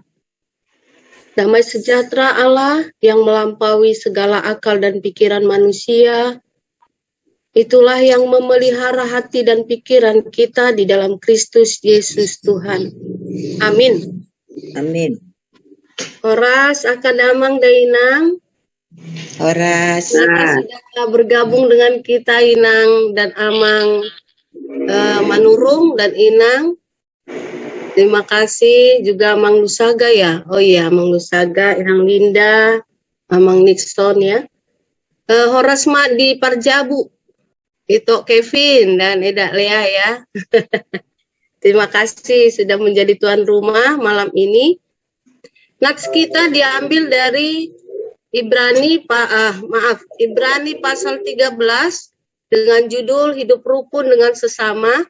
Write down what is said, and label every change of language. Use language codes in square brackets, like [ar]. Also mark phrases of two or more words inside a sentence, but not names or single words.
[id] Damai sejahtera Allah yang melampaui segala akal dan pikiran manusia, itulah yang memelihara hati dan pikiran kita di dalam Kristus Yesus Tuhan. Amin. Amin. [bbc] Horas akan Amang Dainang. Horas. [id] Sudah bergabung dengan kita Inang dan Amang Manurung dan Inang. Terima kasih juga Amang Lusaga ya. Oh iya, Amang Lusaga, Inang Linda, Amang Nixon ya. [bbc] Horas mak di Parjabu. [id] Itu Kevin dan Eda Lea ya. Terima kasih sudah menjadi tuan rumah malam ini. Nats kita diambil dari Ibrani pasal 13 dengan judul Hidup Rukun dengan Sesama.